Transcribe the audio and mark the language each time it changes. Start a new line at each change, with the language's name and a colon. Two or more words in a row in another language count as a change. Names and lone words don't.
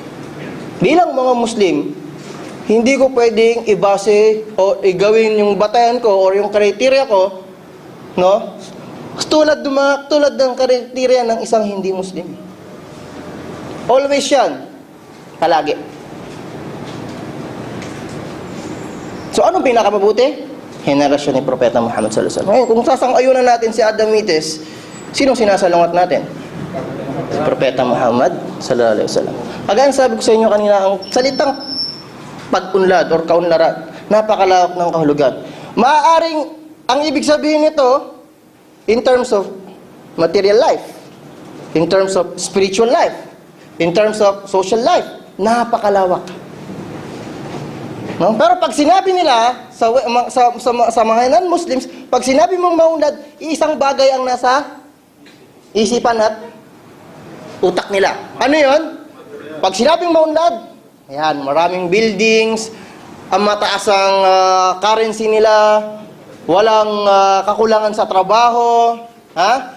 Filipino: Bilang mga Muslim, hindi ko pwedeng ibase o igawin yung batayan ko or yung kriteria ko, no? Tulad ng kriteria ng isang hindi Muslim. Always yan. Palagi. So, anong pinakamabuti? Henerasyon ni Propeta Muhammad
Arabic: صلى الله عليه وسلم.
Filipino: Ngayon, kung sasang-ayunan natin si Adamites, sinong sinasalungat natin? Si Propeta Muhammad
Arabic: صلى الله عليه وسلم.
Filipino: Kagaya sabi ko sa inyo kanina, ang salitang pag-unlad or kaunlaran, napakalawak ng kahulugan. Maaaring, ang ibig sabihin nito,
English: in terms of material life, in terms of spiritual life, in terms of social life,
Filipino: napakalawak. No? Pero pag sinabi nila sa mga non-Muslims, pag sinabi mong maunlad, isang bagay ang nasa isipan at utak nila. Ano 'yon? Pag sinabing maunlad, ayan, maraming buildings, ang mataas ang currency nila, walang kakulangan sa trabaho, ha?